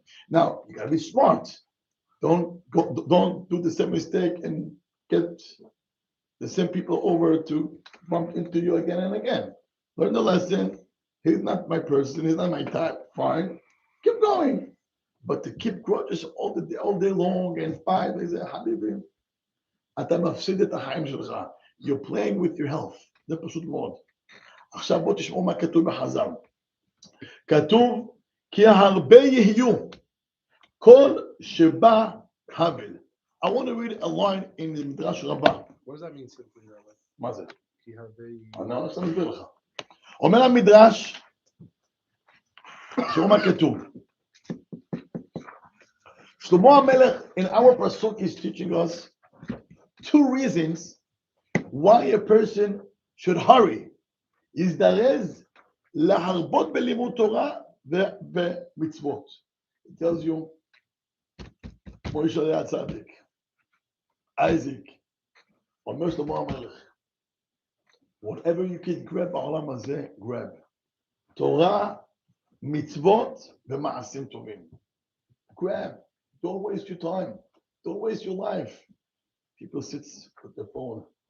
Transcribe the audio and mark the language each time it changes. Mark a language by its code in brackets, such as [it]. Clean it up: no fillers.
[en] Now, you gotta be smart. Don't do the same mistake and get the same people over to bump into you again and again. Learn the lesson. He's not my person. He's not my type. Fine. Keep going. But to keep grudges all day long and fight, they say, Habibi, [he] אתה מפסיד את החיים שלך. [en] You're playing with your health. [he] זה פשוט מאוד. עכשיו בוא תשמעו מה כתוב בחז"ל. כתוב, כי הרבה יהיו, כל שבא הבל. [en] I want to read a line in the Midrash Rabbah. What does that mean simply, Rabbi? [he] מה זה? כי הרבה... אני רוצה להסביר לך. אומר המדרש, תראו מה כתוב. [en] שלמה המלך, [he] in our pasuk, [en] is teaching us 2 reasons why a person should hurry. [he] יזדרז להרבות בלימוד תורה ומצוות. [en] It tells you, [he] מוישה היה צדיק, אייזיק, אומר שלמה המלך, [en] whatever you can grab [he] בעולם הזה, grab. תורה, מצוות ומעשים טובים. [en] Grab. Don't waste your time. Don't waste your life. People sit with their phone.